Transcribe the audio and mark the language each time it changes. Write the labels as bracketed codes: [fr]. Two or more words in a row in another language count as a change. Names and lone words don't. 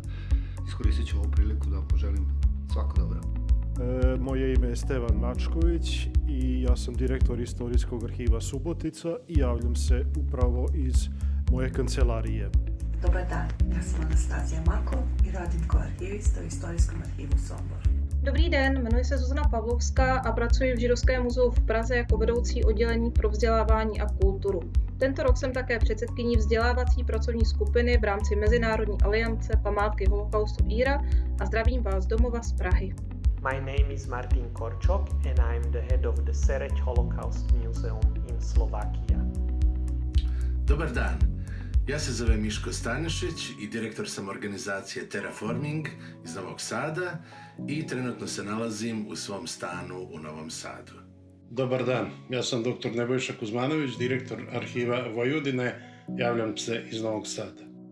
[hr] Iskoristit ću ovu priliku da vam poželim svako dobro. [sr] Moje ime je Stevan Mačković I ja sam direktor Istorijskog arhiva Subotica I javljam se upravo iz moje kancelarije. Dobar dan, ja sam Anastazija Mako I radim kao archivista u Istorijskom archivu Sombor. [cs] Dobrý den, jmenuji se Zuzana Pavlovská a pracuji v Židovském muzeu v Praze jako vedoucí oddělení pro vzdělávání a kulturu. Tento rok jsem také předsedkyní vzdělávací pracovní skupiny v rámci Mezinárodní aliance památky holokaustu IHRA a zdravím vás z domova z Prahy. [en] My name is Martin Korčok and I'm the head of the Sereď Holocaust Museum in Slovakia. [sr] Dobar dan, ja se zovem Miško Stanišić i direktor sam organizacije Terraforming iz Novog Sada i trenutno se nalazim u svom stanu u Novom Sadu. Dobar dan, ja sam dr. Nebojša Kuzmanović, direktor Arhiva Vojvodine, javljam se iz Novog Sada.